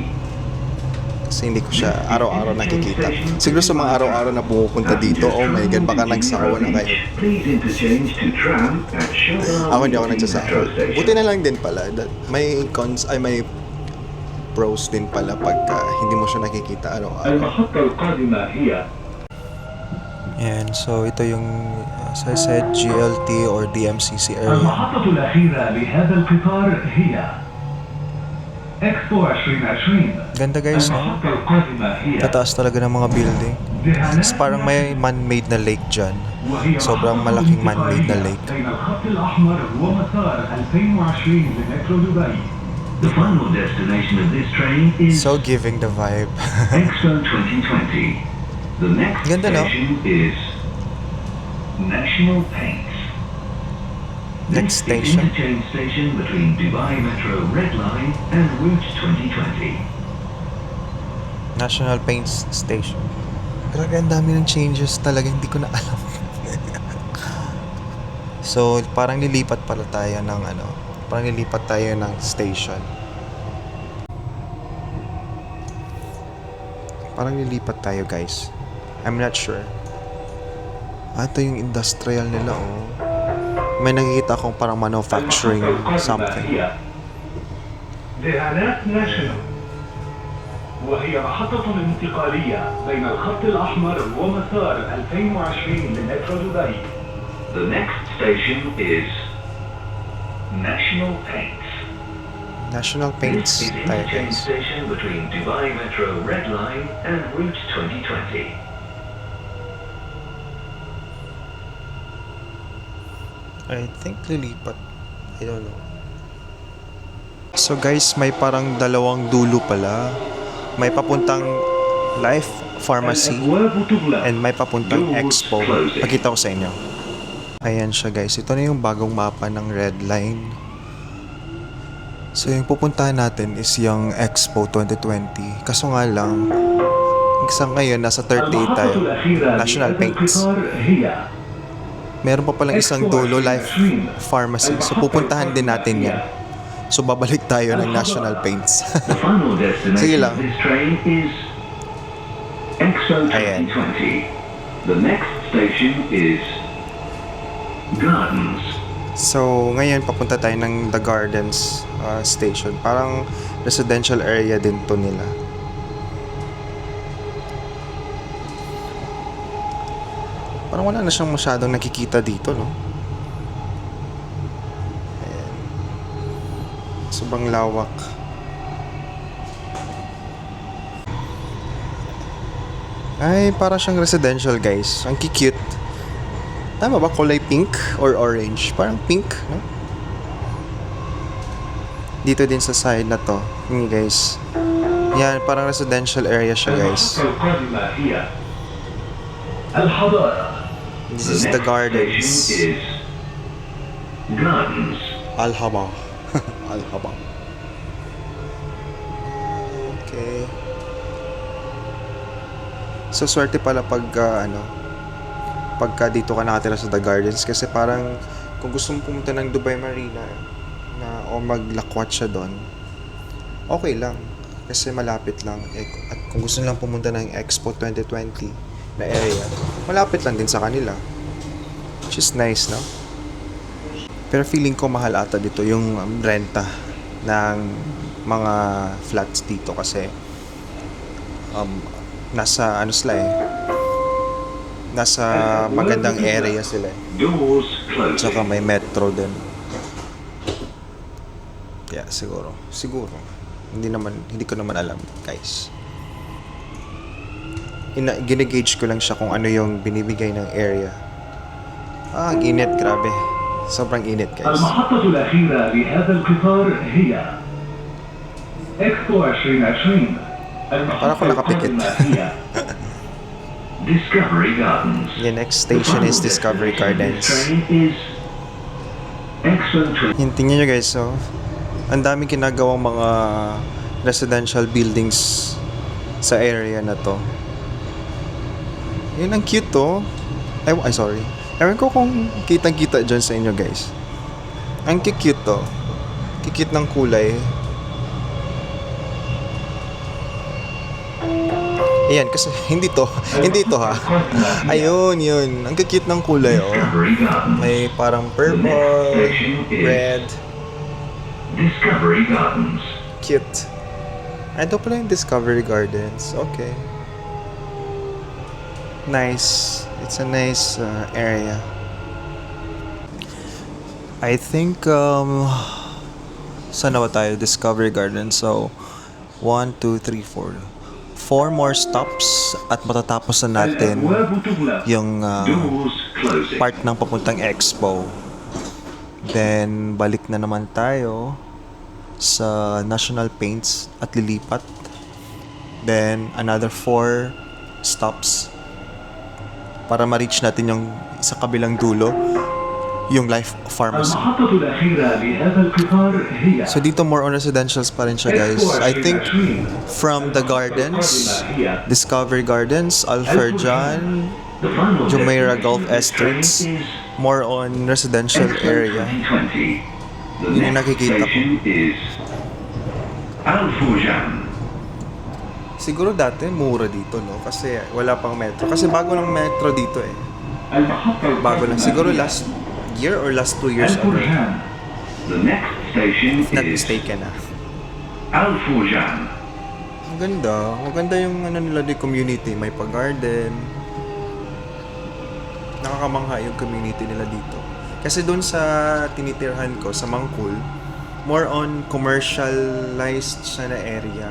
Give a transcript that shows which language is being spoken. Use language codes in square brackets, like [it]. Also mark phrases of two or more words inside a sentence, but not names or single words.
[tl] Kasi hindi ko siya araw-araw nakikita. Siguro sa mga araw-araw na pumupunta dito, [en] oh my God, [tl] baka nagsawa na kayo. Ako hindi ako nagsasawa. Buti na lang din pala. May pros din pala pagka hindi mo siya nakikita araw-araw. [ar] المحطة القادمة هي [en] And so [tl] ito yung, [en] as I said, GLT or DMCC area. [ar] المحطة الأخيرة لهذا القطار هي إكسبو 2020. [tl] Ganda guys, no? [ar] المحطة القادمة هي [tl] Tataas talaga ng mga building. Tapos parang may man-made na lake dyan. Sobrang malaking man-made na lake. [ar] بين الخط الأحمر ومسار 2020 لمترو دبي. [en] The final destination of this train is So giving the vibe. Expo 2020. The next [tl] Ganda, no? [en] station is National Paints. Next This is station. interchange station between Dubai Metro Red Line and Route 2020. National Paints Station. [tl] Grabe, ang dami ng changes talaga, hindi ko na alam. So, parang nilipat pala tayo ng parang nilipat tayo ng station. Parang nilipat tayo, guys. [en] I'm not sure. [tl] Ito yung industrial nila, oh. May nakikita akong parang [en] manufacturing something. [ar] دهانات ناشونال وهي محطة انتقالية بين الخط الأحمر ومسار 2020 لمترو دبي. [en] The next station is National Paints. National Paints This is [tl] tayo, [en] interchange [tl] guys. [en] station between Dubai Metro Red Line and Route 2020. I think lilipat. I don't know. [tl] So guys, may parang dalawang dulo pala. May papuntang Life Pharmacy [ar] الأبواب تغلق. [tl] and may papuntang [en] Doors [tl] Expo. [en] closing. [tl] Pakita ko sa inyo. Ayan siya guys. Ito na yung bagong mapa ng Red Line. So yung pupuntahan natin is yung Expo 2020. Kaso nga lang, sa ngayon nasa 38 tayo. [ar] المحطة الأخيرة [en] National [ar] لهذا [en] Paints. [ar] القطار هي [tl] Meron pa palang isang dulo, Life Pharmacy. So pupuntahan din natin yan. So babalik tayo ng National Paints. [en] The final [tl] Sige [en] destination [tl] lang. [en] of this train is Expo [tl] Ayan. [en] 2020. The next station is Gardens. [tl] So ngayon papunta tayo ng The Gardens station. Parang [en] residential area [tl] din to nila. Parang wala na siyang masyadong nakikita dito, no? Ayan. Sobrang lawak. Ay, para siyang residential, guys. Ang cute. Tama ba? Kulay [en] pink or orange? [tl] Parang pink, no? Dito din sa side na to. Yun, guys. Yan, parang [en] residential area [tl] siya, guys. [ar] المحطة القادمة هي الحضارة. [en] This is the next gardens. station is Gardens. Al-Haba. Al-Haba. Okay. [tl] So, swerte pala pagka dito ka nakatira sa The Gardens kasi parang kung gusto mo pumunta ng Dubai Marina o maglakwat siya doon, okay lang. Kasi malapit lang. At kung gusto nilang pumunta ng Expo 2020 na area, malapit lang din sa kanila. [en] Which is nice, no? [tl] Pero feeling ko mahal ata dito yung renta ng mga flats dito kasi nasa nasa magandang area sila. [en] Doors closing. [tl] Tsaka may metro din. Yeah, siguro. Hindi ko naman alam, guys. Ginigauge ko lang siya kung ano yung binibigay ng area. Ang init, grabe. Sobrang init, guys. [ar] المحطة الأخيرة لهذا القطار هي إكسبو 2020. [tl] Para ako nakapikit. [en] Discovery Gardens. The next station is Discovery Gardens. [tl] Tingnan nyo guys, so ang daming ginagawang mga [en] residential buildings [tl] sa area na to. Yun, ang cute to. Ay, sorry. Ewan ko kung kitang-kita dyan sa inyo guys. Ang cute to. Cute ng kulay. Ayan, kasi hindi to ha. Ayun, yun. Ang cute ng kulay, oh. May parang [en] purple, red. [tl] Discovery Gardens. Cute. Ito pala yung Discovery Gardens. Okay. [en] Nice. It's a nice area. I think, [tl] saan na ba tayo? [en] Discovery Gardens. [tl] So, 1, 2, 3, 4. 4 [en] more stops [tl] at matatapos na natin yung [en] Doors closing. [tl] part ng papuntang Expo. Then, balik na naman tayo sa National Paints at lilipat. Then, [en] another 4 stops [tl] para ma-reach natin yung sa kabilang dulo, yung Life Pharmacy. [ar] المحطة الأخيرة لهذا القطار هي [tl] So, dito [en] more on residentials [tl] pa rin siya, guys. [en] I think from the gardens, Discovery Gardens, Alferjan, The final Jumeirah destination Golf of this train Estates, is more on residential Expo area. 2020. The [tl] Yun yung [en] next [tl] nakikita ko. [en] station is Al Furjan. [tl] Siguro dati mura dito, no? Kasi wala pang metro. Kasi bago lang metro dito eh. Bago lang. [en] Siguro last year or last 2 years Al ago. Furjan. The next station If not is mistaken ah. Al Furjan. [tl] Ang ganda. Maganda yung ano nila di community. May pa-garden. Nakakamangha yung community nila dito. Kasi doon sa tinitirhan ko, sa Mangkul, [en] more on commercialized [tl] siya na [en] area.